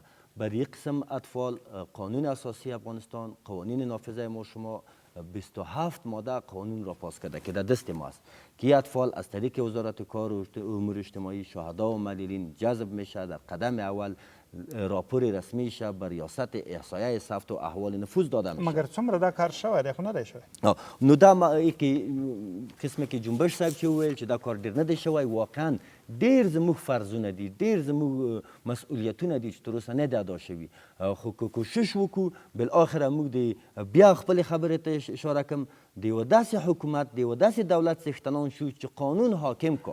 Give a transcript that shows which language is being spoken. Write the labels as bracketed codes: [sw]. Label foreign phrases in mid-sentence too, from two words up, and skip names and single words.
[fa] برای قسم اطفال قانون اساسی افغانستان، قوانین نافذه ما شما 27 ماده قانون را پاس کرده که در دست ما است که اطفال از طریق وزارت کار و امور اجتماعی شهدا و معلولین جذب میشه، در قدم اول راپور رسمی شه بر ریاست احصایه ثبت و احوال نفوذ داده میشه. [ps] مگر څومره دا کار شوی دی خو نه دی شوی. نو دا قسمه کې جنبش صاحب چې وویل چې دا کار ډیر نه دی شوی، واقعا ډیر زموږ فرضونه دي، ډیر زموږ مسؤلیتونه دي چې تر اوسه نه دی ادا شوي. خو کوشش وکړو بالاخره موږ د بیا خپلې خبرې ته اشاره کوم د یوه داسې حکومت د یوه داسې دولت څښتنان شو چې قانون حاکم کو.